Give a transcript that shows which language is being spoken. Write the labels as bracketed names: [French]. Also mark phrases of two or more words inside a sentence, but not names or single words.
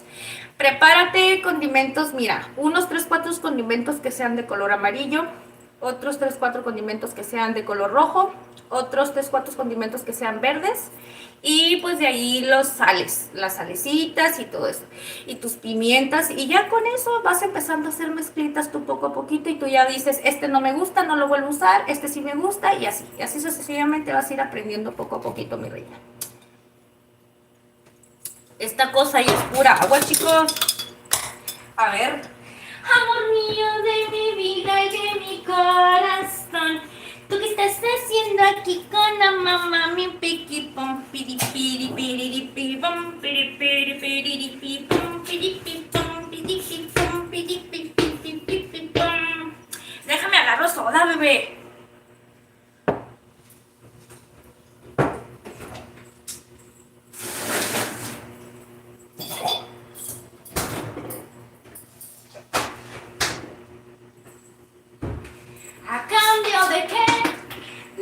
[Spanish] Prepárate condimentos, mira, unos 3, 4 condimentos que sean de color amarillo, otros 3, 4 condimentos que sean de color rojo, otros 3, 4 condimentos que sean verdes, y pues de ahí los sales, las salecitas y todo eso, y tus pimientas, y ya con eso vas empezando a hacer mezclitas tú poco a poquito, y tú ya dices, este no me gusta, no lo vuelvo a usar, este sí me gusta, y así sucesivamente vas a ir aprendiendo poco a poquito, mi reina. Esta cosa ahí es pura agua, chicos. A ver. Amor mío de mi vida y de mi corazón, ¿tú qué estás haciendo aquí con la mamá? Mi piqui pom, piri piri piri piri pom, piri piri piri piri pom, piri piri pom, piri piri pom, piri piri piri pom. Déjame agarro soda, bebé. ¿A cambio de qué?